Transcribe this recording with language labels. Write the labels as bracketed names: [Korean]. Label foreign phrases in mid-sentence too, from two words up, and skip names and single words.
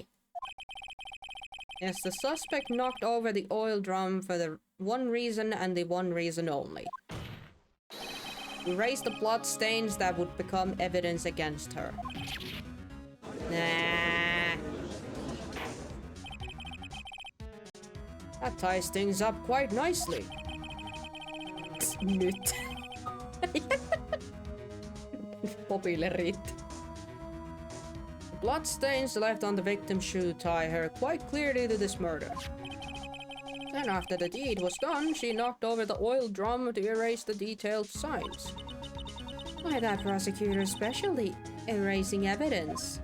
[English] Yes, the suspect knocked over the oil drum for the one reason and the one reason only. To erase the blood stains that would become evidence against her. Nah. That ties things up quite nicely. [Finnish] Nyt. Popille riitti. [English] The bloodstains left on the victim's shoe tie her quite clearly to this murder. Then after the deed was done, she knocked over the oil drum to erase the detailed signs. Why that prosecutor especially erasing evidence?